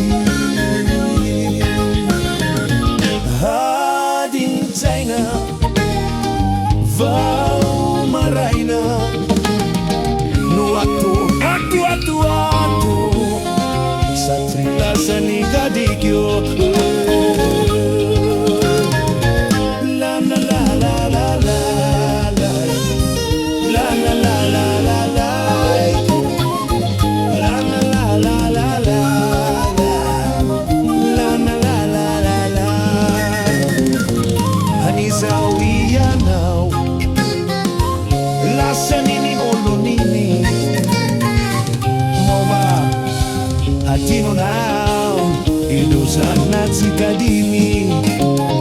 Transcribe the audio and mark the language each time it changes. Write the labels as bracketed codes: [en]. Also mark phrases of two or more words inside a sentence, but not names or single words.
[mg] Adintsaina vao maraina no ato satria lasa ny gadikio. La la la la la la la la la la la la la la la la la la la la. An'izao ianao lasa nini olo nini moa adinonao ireo zanatsika dimy.